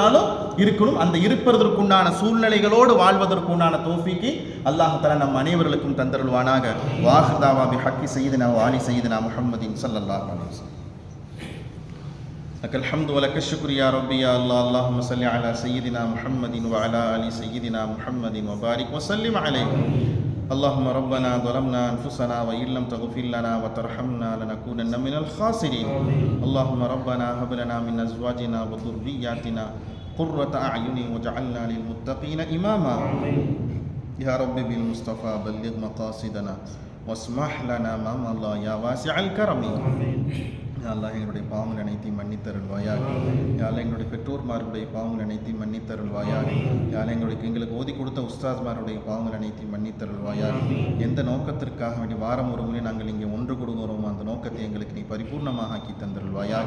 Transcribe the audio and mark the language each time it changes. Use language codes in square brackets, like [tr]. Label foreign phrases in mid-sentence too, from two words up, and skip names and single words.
[ta] அந்த இருப்பதற்குண்டான சூழ்நிலைகளோடு வாழ்வதற்குண்டான தௌஃபீக்கை [ar] الله تعالى [ta] நம் அனைவர்களுக்கும் தந்தருள்வானாக. [ar] وآخر دعوانا بحق سيدنا و آل سيدنا محمد صلى الله عليه وسلم. لك الحمد و لك الشكر يا ربي يا الله. اللهم صل على سيدنا محمد و على آل سيدنا محمد و بارك و سلم عليه. اللهم ربنا ظلمنا أنفسنا وإن لم تغفر لنا وترحمنا لنكونن من الخاسرين. اللهم ربنا هب لنا من أزواجنا وذرياتنا قرة أعين واجعلنا للمتقين إماما. يا رب بالمصطفى بلغ مقاصدنا واسمح لنا ما مضى يا واسع الكرم. يا الله [ta] எங்களுடைய பாவங்கள் அனைத்தையும் மன்னித்தருள்வாயாக. [ar] يا الله [ta] எங்களுடைய பெற்றோர்மார்களுடைய பாவங்கள் அனைத்தையும் மன்னித்தருள்வாயாக. [ar] يا الله [ta] எங்களுக்கு ஓதி கொடுத்த உஸ்தாத்மாருடைய பாவங்கள் அனைத்தையும் மன்னித்தருள்வாயாக. எந்த நோக்கத்திற்காக வேண்டி வாரம் ஒரு முறை நாங்கள் இங்கே ஒன்று கொடுக்கிறோமோ அந்த நோக்கத்தை எங்களுக்கு நீ பரிபூர்ணமாக ஆக்கி தந்தருள்வாயாக.